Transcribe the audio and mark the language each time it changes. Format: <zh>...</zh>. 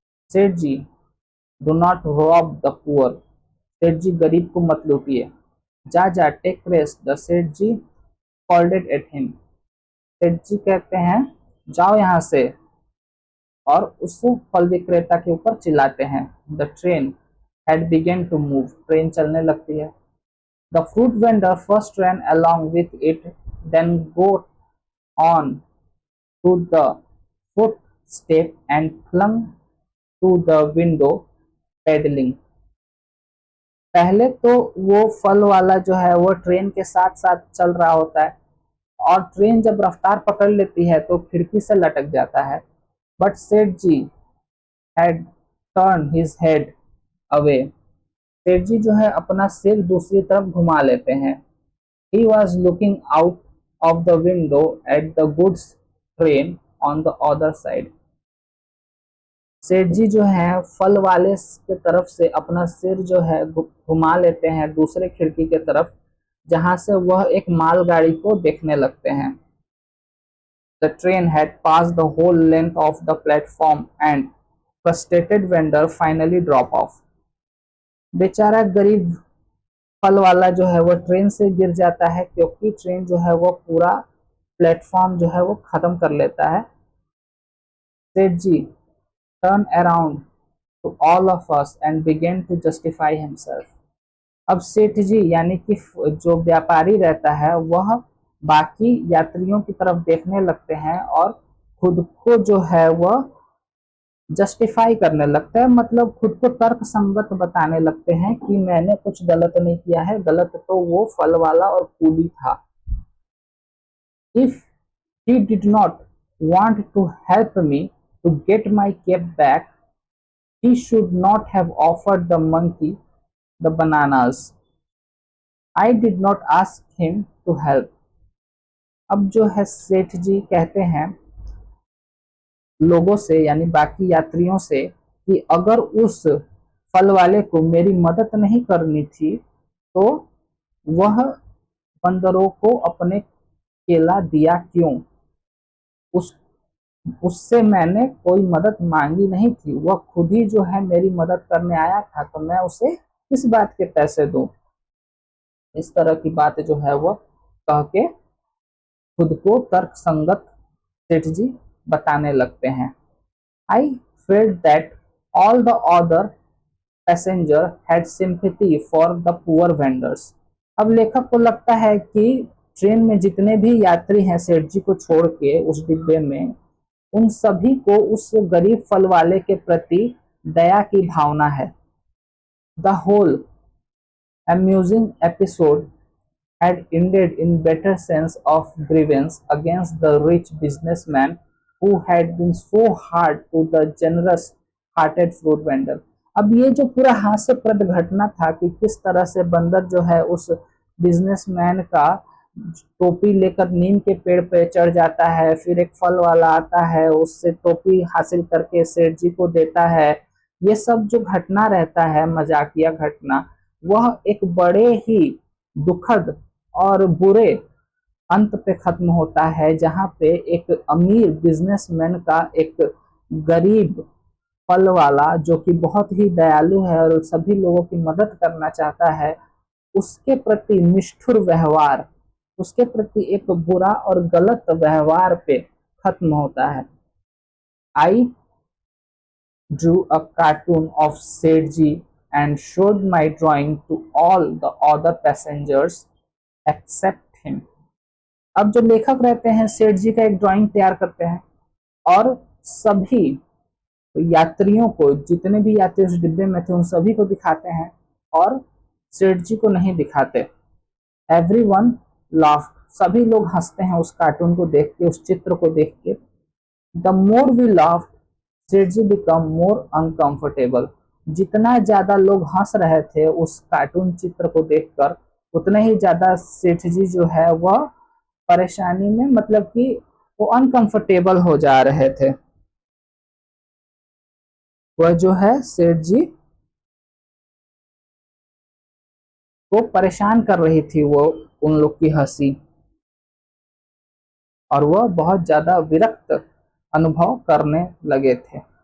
<en>Seth ji, do not rob the poor. Seth ji,</en> <hi>गरीब को मत लूटिए। जा जा,</hi> <en>Take rest, the Seth ji scolded at him.</en> <hi>सेठ जी कहते हैं जाओ यहाँ से, और उस फल विक्रेता के ऊपर चिल्लाते हैं।</hi> <en>The train had begun to move.</en> <hi>Train चलने लगती है।</hi> <en>The fruit vendor first ran along with it, then got on to the footstep and clung to the window, pedaling.</en> <hi>पहले तो वो फल वाला जो है वो ट्रेन के साथ साथ चल रहा होता है, और ट्रेन जब रफ्तार पकड़ लेती है तो खिड़की से लटक जाता है।</hi> <en>But Seth ji had turn his head away.</en> <hi>सेठ जी जो है अपना सिर दूसरी तरफ घुमा लेते हैं।</hi> <en>He was looking out of the window at the goods train on the other side.</en> <hi>सेठ जी जो है फल वाले के तरफ से अपना सिर जो है घुमा लेते हैं दूसरे खिड़की के तरफ, जहां से वह एक मालगाड़ी को देखने लगते हैं।</hi> <en>The train had passed the whole length of the platform and frustrated vendor finally drop off.</en> <hi>बेचारा गरीब फल वाला जो है वो ट्रेन से गिर जाता है, क्योंकि ट्रेन जो है वो पूरा प्लेटफॉर्म जो है वो खत्म कर लेता है।</hi> <en>Seth ji turn around to all of us and began to justify himself.</en> <hi>अब सेठ जी यानी कि जो व्यापारी रहता है वह बाकी यात्रियों की तरफ देखने लगते हैं और खुद को जो है वह जस्टिफाई करने लगते हैं, मतलब खुद को तर्क संगत बताने लगते हैं कि मैंने कुछ गलत नहीं किया है, गलत तो वो फल वाला और कूली था।</hi> <en>If he did not want to help me to get my cap back, he should not have offered the monkey the bananas. I did not ask him to help.</en> <hi>अब जो है सेठ जी कहते हैं लोगों से यानी बाकी यात्रियों से कि अगर उस फल वाले को मेरी मदद नहीं करनी थी तो वह बंदरों को अपने केला दिया क्यों। उस उससे मैंने कोई मदद मांगी नहीं थी, वह खुद ही जो है मेरी मदद करने आया था, तो मैं उसे किस बात के पैसे दूं। इस तरह की बात जो है वह कह के खुद को तर्क संगत सेठ जी बताने लगते हैं।</hi> <en>I felt that all the other passenger had sympathy for the poor vendors.</en> <hi>अब लेखक को लगता है कि ट्रेन में जितने भी यात्री हैं सेठ जी को छोड़ के उस डिब्बे में, उन सभी को उस गरीब फल वाले के प्रति दया की भावना है।</hi> <en>The whole amusing episode had ended in better sense of grievance against the rich businessman who had been so hard to the generous hearted fruit vendor।</en> <hi>अब ये जो पूरा हास्यप्रद घटना था कि किस तरह से बंदर जो है उस बिजनेसमैन का टोपी लेकर नीम के पेड़ पे चढ़ जाता है, फिर एक फल वाला आता है, उससे टोपी हासिल करके सेठ जी को देता है। ये सब जो घटना रहता है, मजाकिया घटना, वह एक बड़े ही दुखद और बुरे अंत पे खत्म होता है, जहाँ पे एक अमीर बिजनेसमैन का एक गरीब फल वाला, जो कि बहुत ही दयालु है और सभी लोगों की मदद करना चाहता है, उसके प्रति निष्ठुर व्यवहार, उसके प्रति एक बुरा और गलत व्यवहार पे खत्म होता है।</hi> <en>I drew a cartoon of Sethji and showed my drawing to all the other passengers except him.</en> <hi>अब जो लेखक रहते हैं, सेठ जी का एक ड्राइंग तैयार करते हैं और सभी यात्रियों को, जितने भी यात्री उस डिब्बे में थे, उन सभी को दिखाते हैं और सेठ जी को नहीं दिखाते।</hi> <en>Everyone laughed.</en> <hi>सभी लोग हंसते हैं उस कार्टून को देख के, उस चित्र को देख के।</hi> <en>The more we laughed, Seth ji become more uncomfortable.</en> <hi>जितना ज्यादा लोग हंस रहे थे उस कार्टून चित्र को देखकर, उतने ही ज्यादा सेठ जी जो है वह परेशानी में, मतलब कि वो अनकंफर्टेबल हो जा रहे थे। वह जो है सेठ जी को परेशान कर रही थी वो उन लोग की हंसी, और वह बहुत ज्यादा विरक्त अनुभव करने लगे थे।</hi>